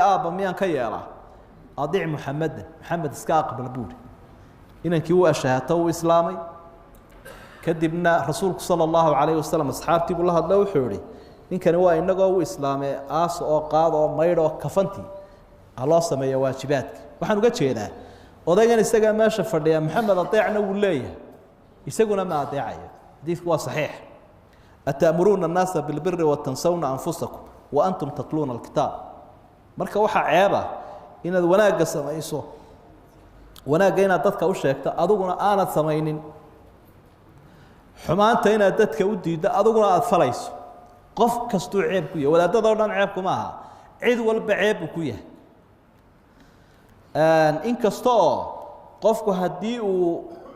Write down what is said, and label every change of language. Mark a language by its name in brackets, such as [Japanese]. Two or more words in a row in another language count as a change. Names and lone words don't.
[Somali] aabba miyaan ka yeelaa adiic maxamed iska aqbal buuri inankii uu ashahaato uu islaamay kadibna rasuulku [Arabic] صلى الله عليه وسلم [Somali] asxaabtii buu la hadlay wuxuu yiri ninkani waa inagoo uu islaamay aas oo qaad oo maydh oo kafanti Allah sameeyo waajibaadka waxaan uga jeedaa odaygan isaga meesha fadhiya maxamed adeecna uu leeyahay isaguna ma adeecayo hadiisku waa saxiix [Arabic] أتأمرون الناس بالبر وتنسون أنفسكم وأنتم تتلون الكتاب [Somali] marka waxa ceeba inaad wanaaga samayso wanaaga inaad dadka u sheegto adiguna aanad samaynin xumaanta inaad dadka u diido adiguna aad falayso qof kastuu ceeb ku yahay wadaadada oo dhan ceeb kuma aha cid walba ceeb ku yahay in kastoo qofku hadii uu